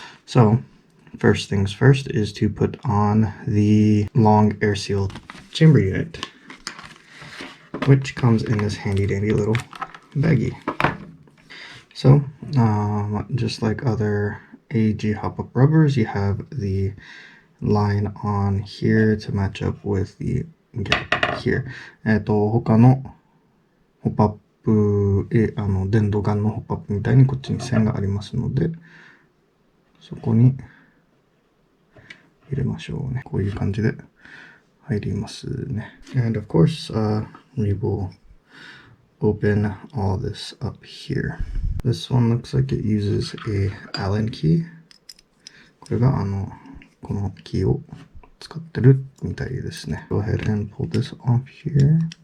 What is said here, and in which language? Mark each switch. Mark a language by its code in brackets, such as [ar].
[en] So first things first is to put on the long air seal chamber unit, which comes in this handy dandy little baggie. So just like other AEG hop-up rubbers, you have the line on here to match up with the gap here. [ja] 他のホップアップ電動ガンのホップアップみたいにこっちに線がありますので、そこに入れましょうね。こういう感じで入りますね。 [en] And of course, we will open all this up here. This one looks like it uses a Allen key. [ja] これがこのキーを使ってるみたいですね。 [en] Go ahead and pull this off here.